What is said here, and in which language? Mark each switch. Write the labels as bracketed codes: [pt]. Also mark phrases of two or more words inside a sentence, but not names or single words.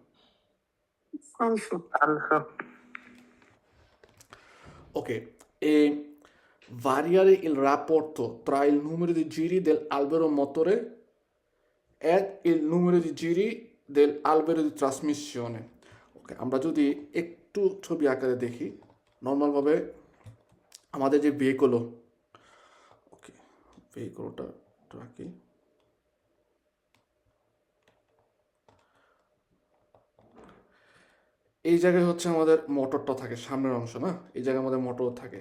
[it] Falso. Ok, e variare il rapporto tra il numero di giri dell'albero motore e il numero di giri dell'albero di trasmissione. [bn] ওকে, আমরা যদি একটু ছবি আকারে দেখি নর্মালভাবে আমাদের যে ভেহিকল, ওকে ভেহিকলটা রাখি, এই জায়গায় হচ্ছে আমাদের মোটরটা থাকে, সামনের অংশ না, এই জায়গায় আমাদের মোটর থাকে।